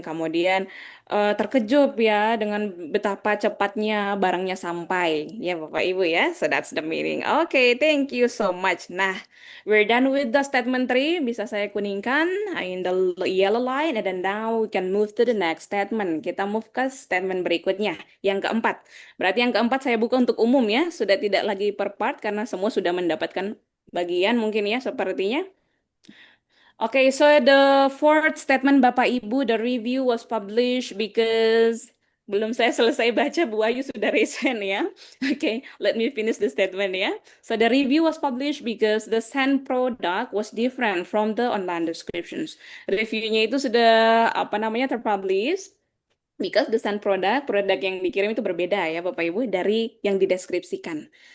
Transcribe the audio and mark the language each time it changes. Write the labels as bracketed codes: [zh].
[id] Kemudian terkejut ya dengan betapa cepatnya barangnya sampai. [en] Ya Bapak Ibu ya. So that's the meaning. Oke, thank you so much. Nah, we're done with the statement 3. [id] Bisa saya kuningkan [en] in the yellow line and then now we can move to the next statement. [id] Kita move ke statement berikutnya, yang keempat. Berarti yang keempat saya buka untuk umum ya, sudah tidak lagi per part karena semua sudah mendapatkan bagian mungkin ya sepertinya. [en] Okay, so the fourth statement Bapak Ibu, the review was published because [id] belum saya selesai baca, Bu Ayu sudah resign ya. [en] Okay, let me finish the statement ya. So the review was published because the sent product was different from the online descriptions. [id] Reviewnya itu sudah terpublish [en] because the sent [id] produk yang dikirim itu berbeda ya Bapak Ibu dari yang dideskripsikan.